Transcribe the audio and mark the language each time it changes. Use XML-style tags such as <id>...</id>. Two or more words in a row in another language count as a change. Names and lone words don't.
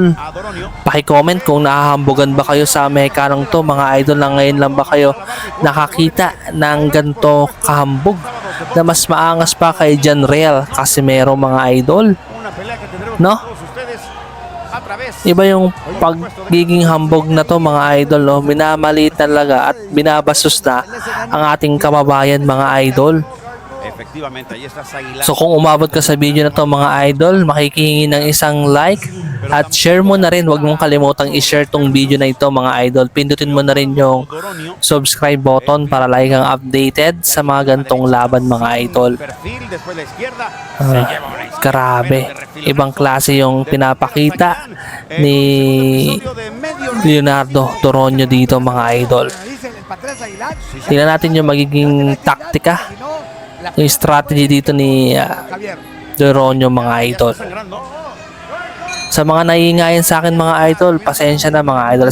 <tl>Paki-comment kung nahahambogan ba kayo sa Mexicanong to mga idol, na ngayon lang ba kayo nakakita ng ganito kahambog na mas maangas pa kay John Real Casimero mga idol, no? Iba yung pagiging hambog na to mga idol, no? Minamaliit talaga at binabastos na ang ating kababayan mga idol.</tl> <es>Efectivamente, ahí está Aguilar.</es> <tl>So kung umabot ka sa video na to mga idol, makikihingi ng isang like at share mo na rin. Huwag mong kalimutang i-share tong video na ito mga idol. Pindutin mo na rin yung Doronio.</tl> <en>subscribe button</en> <tl>para lagi kang updated sa mga gantong laban mga idol.</tl> <es>Perfil, después la izquierda. Se Ah, lleva una izquierda,</es> <tl>grabe.</tl> <es>de refil</es> <tl>Ibang Renzo. klase yung pinapakita</tl> <es>En</es> <tl>ni</tl> <es>un segundo episodio de medio</es> <tl>Leonardo Toronio dito mga idol. Tingnan natin yung magiging taktika, yung strategy dito ni Toronio mga idol.</tl> <es>sangrando.</es> <tl>Sa mga naiingayan sa akin mga idol, pasensya na mga idol.</tl>